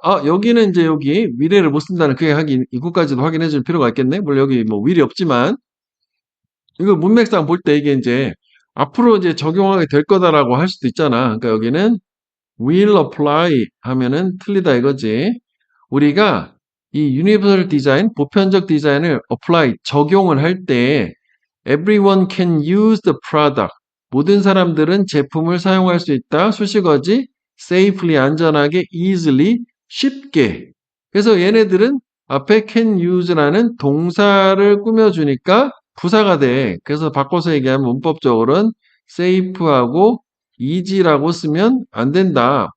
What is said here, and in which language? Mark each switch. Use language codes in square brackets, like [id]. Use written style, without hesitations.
[ko] 아, 여기는 이제 여기 미래를 못 쓴다는 그게 하긴 이거까지도 확인해 줄 필요가 있겠네. 물론 여기 뭐 윌이 없지만 이거 문맥상 볼 때 이게 이제 앞으로 이제 적용하게 될 거다라고 할 수도 있잖아. 그러니까 여기는 [en] will apply [ko] 하면은 틀리다 이거지. 우리가 이 [en] universal design, [ko] 보편적 디자인을 [en] apply, [ko] 적용을 할 때 [en] everyone can use the product. [ko] 모든 사람들은 제품을 사용할 수 있다. 수식어지 safely, 안전하게, easily, 쉽게. 그래서 얘네들은 앞에 [en] can use [ko] 라는 동사를 꾸며주니까 부사가 돼. 그래서 바꿔서 얘기하면 문법적으로는 safe하고 easy라고 쓰면 안 된다.